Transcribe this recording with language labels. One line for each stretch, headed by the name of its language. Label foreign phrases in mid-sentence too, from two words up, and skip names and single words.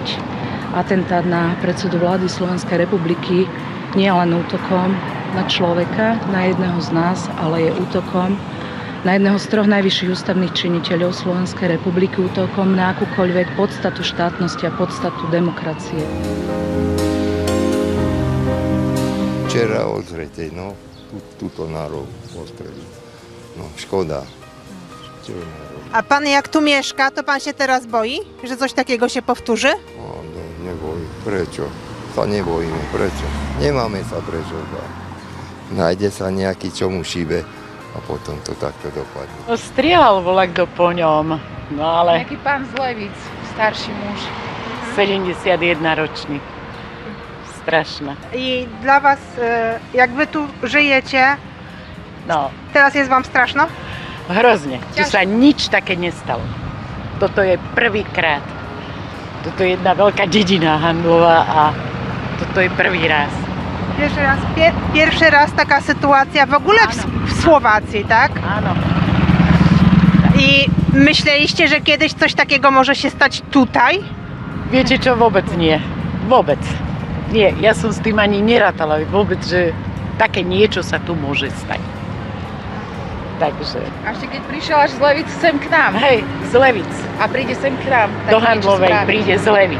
Slovak: Atentát na predsedu vlády Slovenskej republiky nie je len útokom na človeka, na jedného z nás, ale je útokom na jedného z troch najvyšších ústavných činiteľov Slovenskej republiky, útokom na akúkoľvek podstatu štátnosti a podstatu demokracie. Včera odzretej, no, túto národ postrelil. No, škoda.
Polish: A pan jak tu mieszka, to pan się teraz boi, że coś takiego się powtórzy?
Slovak: No, neboj. Prečo? Sa nebojíme. Prečo? Nemáme sa prečo báť. Nájde sa nejaký, čo mu šíbe a potom to takto dopadne. Strieľal volak do po ňom, no ale... Nejaký pán z Levíc, starší muž. 71 ročný. Strašná.
Polish: I dla was, jak wy tu żyjecie, No, teraz jest wam straszno?
Slovak: hrozne. Tu sa nič také nestalo. Toto je prvýkrát. Toto je jedna veľká dedina Handlova a toto je prvý raz.
Polish: Pierwszy raz taka sytuacja w ogóle w Słowacji, tak?
Slovak: Áno.
Polish: I myśleliście, że kiedyś coś takiego może się stać tutaj?
Slovak: Viete čo? Vôbec nie. Vôbec. Nie, ja som s tým ani nerátala vôbec, že také niečo sa tu môže stať. Takže... A ešte keď prišiel až z Levíc sem k nám. Hej, z Levíc. A príde sem k nám. Do Handlovej príde z Levíc.